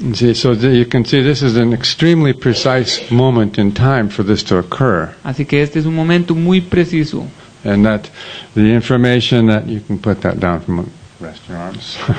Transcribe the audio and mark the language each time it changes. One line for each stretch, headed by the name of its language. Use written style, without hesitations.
English: See, so you can see this is an extremely precise moment in time for this to occur,
Spanish: Así que este es un momento muy preciso,
English: and that the information that you can put that down from rest your arms.